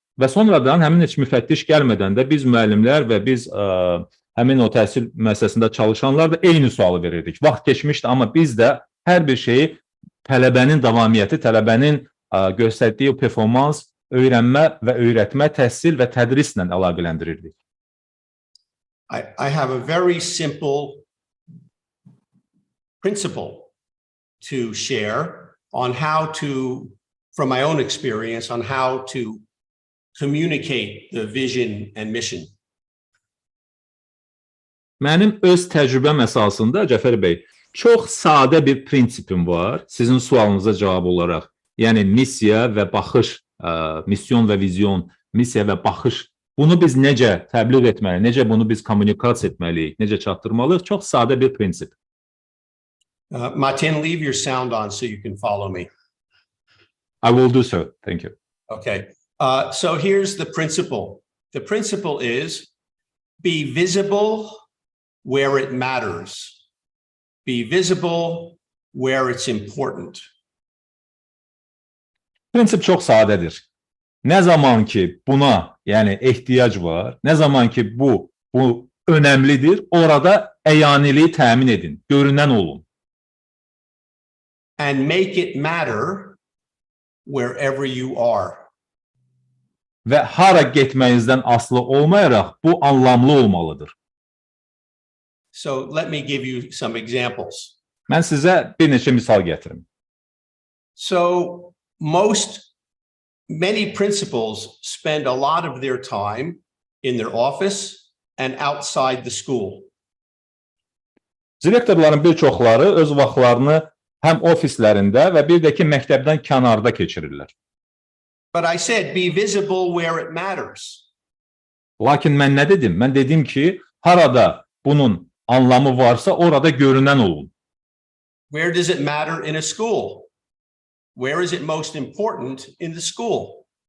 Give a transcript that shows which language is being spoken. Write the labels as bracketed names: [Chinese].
[Azerbaijani] Və sonradan həmin heç müfəttiş gəlmədən də biz müəllimlər və biz həmin o təhsil müəssisəsində çalışanlar da eyni sualı verirdik. Vaxt keçmişdi, amma biz də hər bir şeyi tələbənin davamiyyəti, tələbənin göstərdiyi performans, öyrənmə və öyrətmə, təhsil və tədrislə əlaqələndirirdik. [English] I have a very simple principle to share on how to, from my own experience, on how to communicate the vision and mission. [Azerbaijani] Mənim öz təcrübəm əsasında, Cəfər bəy, çox sadə bir prinsipim var sizin sualınıza cavab olaraq. Yəni missiya və baxış, misyon və vizyon, missiya və baxış. Bunu biz necə təbliğ etməliyik, necə bunu biz kommunikasiya etməliyik, necə çatdırmalıyıq? Çox sadə bir prinsip. [English] Martin, leave your sound on so you can follow me. I will do so. Thank you. Okay. So here's the principle. The principle is be visible where it matters. Be visible where it's important. [Azerbaijani] Prinsip çox sadədir. Nə zaman ki buna, yəni ehtiyac var, nə zaman ki bu önəmlidir, orada əyaniliyi təmin edin, görünən olun. [English] And make it matter wherever you are. [Azerbaijani] Və hara getməyinizdən asılı olmayaraq bu anlamlı olmalıdır. [English] So let me give you some examples. [Azerbaijani] Mən sizə bir neçə misal gətirim. [English] So many principals spend a lot of their time in their office and outside the school. [Azerbaijani] Direktorların bir çoxları öz vaxtlarını həm ofislərində və bir də ki məktəbdən kənarda keçirirlər. [English] But I said be visible where it matters. [Azerbaijani] Lakin mən nə dedim? Mən dedim ki, harada bunun anlamı varsa orada görünən olun. [English] Where does it matter in a school? Where is it most important in the school?